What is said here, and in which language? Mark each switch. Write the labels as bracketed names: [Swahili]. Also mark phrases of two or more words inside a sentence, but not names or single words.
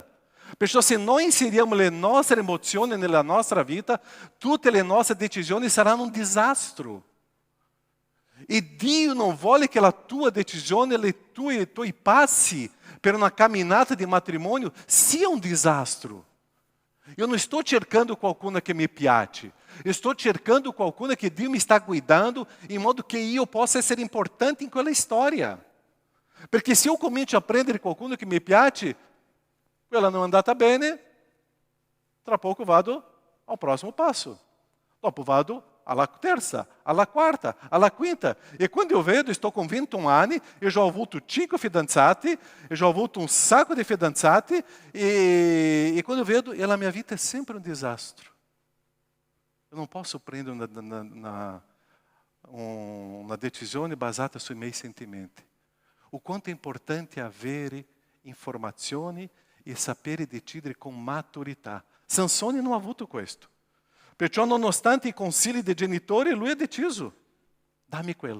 [Italian] Perciò se noi inseriamo le nostre emozioni nella nostra vita, tutte le nostre decisioni saranno un disastro. E Dio non vuole che la tua decisione, i tuoi passi per una camminata di matrimonio sia un disastro. Io non sto cercando qualcuno che mi piace, [Portuguese] eu estou [Italian] cercando qualcuno che Dio mi sta guidando in modo che io possa essere importante in quella storia. Perché se eu comincio a prendere qualcuno che mi piace, quella non è andata bene, tra poco vado al prossimo passo. Dopo vado alla terza, alla quarta, alla quinta. E quando eu vedo, [Portuguese] estou com [Italian] 21 anni, [Portuguese] eu já [Italian] ho avuto 5 fidanzati, [Portuguese] eu já [Italian] ho avuto um sacco di fidanzati, e quando eu vedo, [Portuguese] a minha [Italian] vita è sempre un disastro. [Portuguese] Eu não posso [Italian] prendere una decisione basata sui miei sentimenti. O quanto è importante avere informazioni e sapere decidere con maturità. Sansone non ha avuto questo. Perciò, nonostante i consigli dei genitori, lui ha deciso, dammi quello.